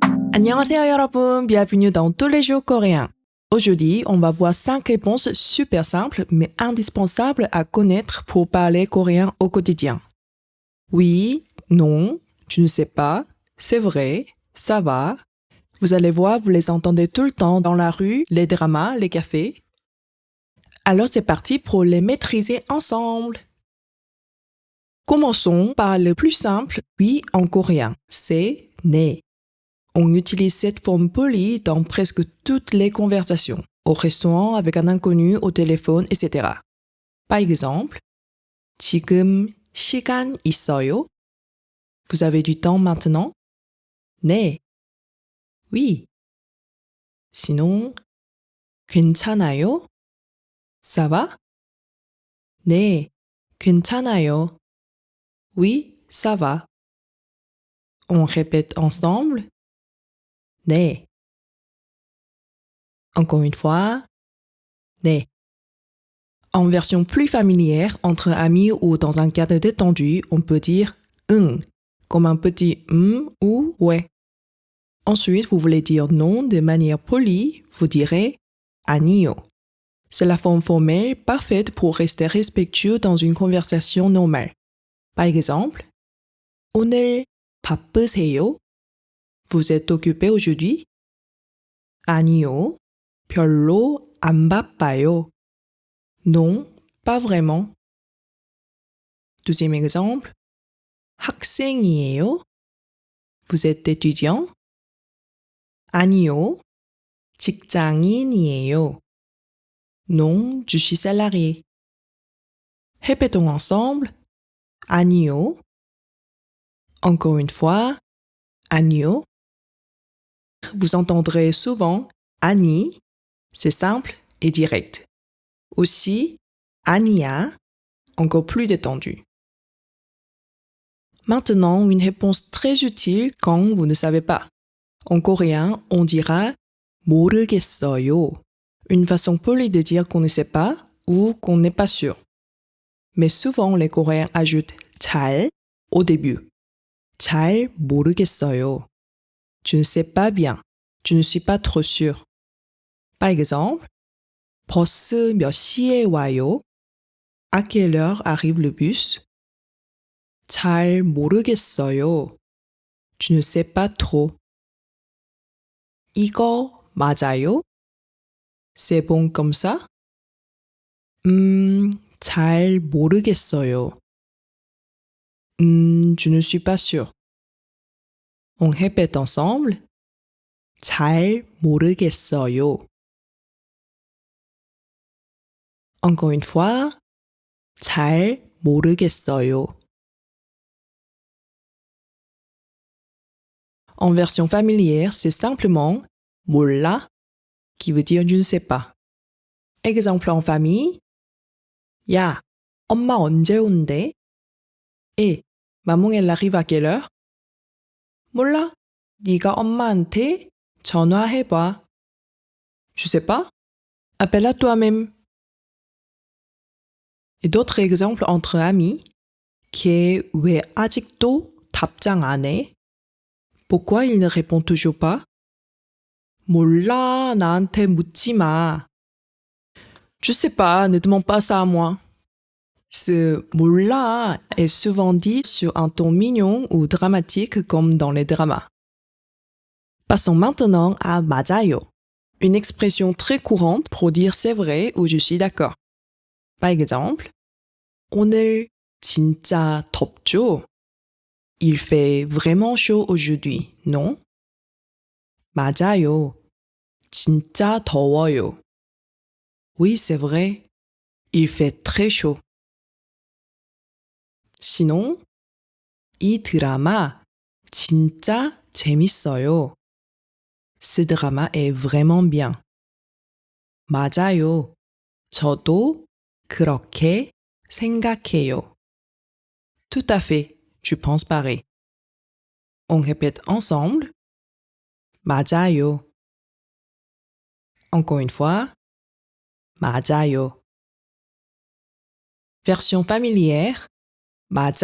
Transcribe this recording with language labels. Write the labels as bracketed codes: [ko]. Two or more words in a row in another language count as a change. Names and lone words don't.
[ko] 안녕하세요 여러분, [fr] bienvenue dans tous les jours coréens. Aujourd'hui, on va voir 5 réponses super simples mais indispensables à connaître pour parler coréen au quotidien. Oui, non, tu ne sais pas, c'est vrai, ça va. Vous allez voir, vous les entendez tout le temps dans la rue, les dramas, les cafés. Alors c'est parti pour les maîtriser ensemble. Commençons par le plus simple, oui en coréen, c'est né. On utilise cette forme polie dans presque toutes les conversations, au restaurant avec un inconnu, au téléphone, etc. Par exemple, [ko] 지금 시간 있어요? [fr] Vous avez du temps maintenant? 네. Oui. Sinon, 괜찮아요? Ça va? [ko] 네. 괜찮아요. [fr] Oui, ça va. On répète ensemble. 네. Encore une fois. 네. En version plus familière, entre amis ou dans un cadre détendu, on peut dire 응, comme un petit ou ouais. Ensuite, vous voulez dire non de manière polie, vous direz 아니요. C'est la forme formelle parfaite pour rester respectueux dans une conversation normale. Par exemple, [ko] 오늘 바쁘세요? [fr] Vous êtes occupé aujourd'hui? [ko] 아니요, 별로 안 바빠요. [fr] Non, pas vraiment. Deuxième exemple. 학생이에요? Vous êtes étudiant? [ko] 아니요. 직장인이에요. [fr] Non, je suis salarié. Répétons ensemble. 아니요. Encore une fois. [ko] 아니요. [fr] Vous entendrez souvent 아니, c'est simple et direct. Aussi 아니야, encore plus détendu. Maintenant, une réponse très utile quand vous ne savez pas. En coréen, on dira 모르겠어요. Une façon polie de dire qu'on ne sait pas ou qu'on n'est pas sûr. Mais souvent, les Coréens ajoutent 잘 au début. [ko] 잘 모르겠어요. [fr] Tu ne sais pas bien. Tu ne suis pas trop sûr. Par exemple, [ko] 버스 몇 시에 와요? [fr] À quelle heure arrive le bus? [ko] 잘 모르겠어요. [fr] Tu ne sais pas trop. [ko] 이거 맞아요? [fr] C'est bon comme ça? [ko] 잘 모르겠어요. [fr] Je ne suis pas sûr. On répète ensemble. [ko] 잘 모르겠어요. [fr] Encore une fois. [ko] 잘 모르겠어요. [fr] En version familière, c'est simplement 몰라 qui veut dire je ne sais pas. Exemple en famille. [ko] 야, 엄마 언제 온대? [fr] Et maman elle arrive à quelle heure? [ko] 몰라. 네가 엄마한테 전화해봐. [fr] Je sais pas. Appelle-la toi-même. Et d'autres exemples entre amis. [ko] 걔 왜 아직도 답장 안 해? [fr] Pourquoi il ne répond toujours pas? [ko] 몰라, 나한테 묻지 마. [fr] Je sais pas, ne demande pas ça à moi. Ce 몰라 est souvent dit sur un ton mignon ou dramatique comme dans les dramas. Passons maintenant à 맞아요, une expression très courante pour dire c'est vrai ou je suis d'accord. Par exemple, [ko] 오늘 진짜 덥죠? [fr] Il fait vraiment chaud aujourd'hui, non? [ko] 맞아요. 진짜 더워요. [fr] Oui, c'est vrai. Il fait très chaud. Sinon, [ko] 이 드라마 진짜 재밌어요. [fr] Ce drama est vraiment bien. [ko] 맞아요. 저도 그렇게 생각해요. [fr] Tout à fait, je pense pareil. On répète ensemble. 맞아요. Encore une fois. 맞아요. Version familière. 맞아.